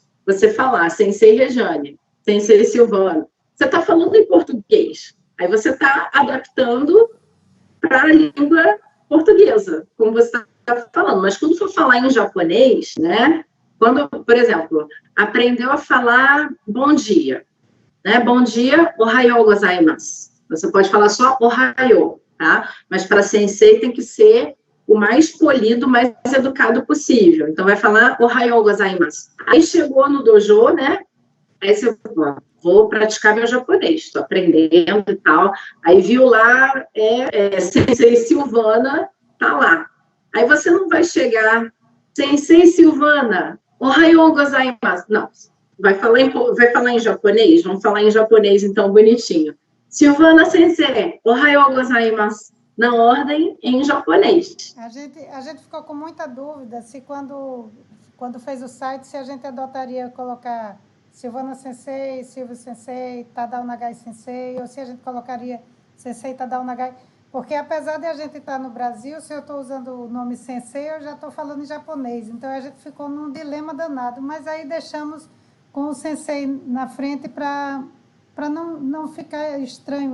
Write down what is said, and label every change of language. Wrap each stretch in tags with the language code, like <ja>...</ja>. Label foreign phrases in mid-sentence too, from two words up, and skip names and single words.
<pt>você falar Sensei Regiane, Sensei Silvana, você está falando em português, aí você está adaptando para a língua portuguesa, como você está falando, mas quando for falar em japonês, né, quando, por exemplo, aprendeu a falar bom dia, né, bom dia,</pt> <ja>おはようございます,</ja> <pt>você pode falar só ohayou, tá? Mas para sensei tem que ser o mais polido, o mais educado possível. Então, vai falar</pt> <ja>おはようございます.</ja> <pt>Aí chegou no dojo, né? Aí você vou praticar meu japonês, estou aprendendo e tal. Aí viu lá, Sensei Silvana, tá lá. Aí você não vai chegar, Sensei Silvana,</pt> <ja>おはようございます.</ja> <pt>Não, vai falar em japonês? Vamos falar em japonês, então, bonitinho.</pt> <ja>Silvana 先生、おはようございます.</ja> <pt>Na ordem em japonês. A gente ficou com muita dúvida se quando fez o site, se a gente adotaria colocar Silvana Sensei, Silvio Sensei, Tadao Nagai Sensei, ou se a gente colocaria Sensei Tadao Nagai, porque apesar de a gente estar no Brasil, se eu estou usando o nome Sensei, eu já estou falando em japonês, então a gente ficou num dilema danado, mas aí deixamos com o Sensei na frente para não ficar estranho.</pt>